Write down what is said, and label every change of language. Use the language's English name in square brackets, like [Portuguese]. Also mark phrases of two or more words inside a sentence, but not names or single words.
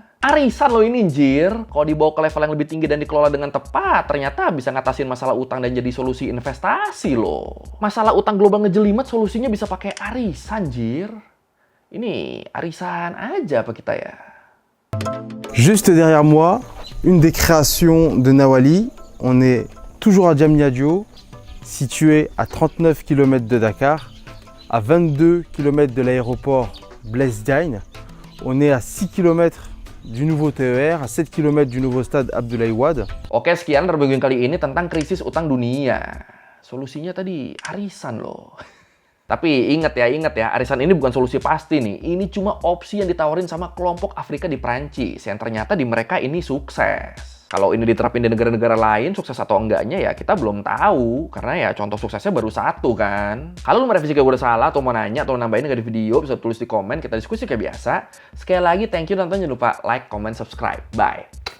[Indonesian] Arisan loh ini, jir. Kalau dibawa ke level yang lebih tinggi dan dikelola dengan tepat, ternyata bisa ngatasin masalah utang dan jadi solusi investasi loh. Masalah utang global ngejelimet, solusinya bisa pakai arisan, jir. Ini arisan aja apa kita ya? [French] Juste derrière moi, une des créations de Nawali. On est toujours à Diamniadio, situé à 39 km de Dakar, à 22 km de l'aéroport Blaise Diagne. On est à 6 km du nouveau TER, à 7 km du nouveau stade Abdoulaye Wade. [Indonesian] Oke, sekian review kali ini tentang krisis utang dunia. Solusinya tadi arisan loh. Tapi ingat ya, arisan ini bukan solusi pasti nih. Ini cuma opsi yang ditawarin sama kelompok Afrika di Prancis, yang ternyata di mereka ini sukses. Kalau ini diterapin di negara-negara lain, sukses atau enggaknya ya kita belum tahu. Karena ya contoh suksesnya baru satu kan. Kalau lu merevisi kayak gue udah salah, atau mau nanya, atau nambahin nggak di video, bisa tulis di komen, kita diskusi kayak biasa. Sekali lagi, [English] thank you, [Indonesian] nonton, jangan lupa [English] like, comment, subscribe. [Indonesian] Bye!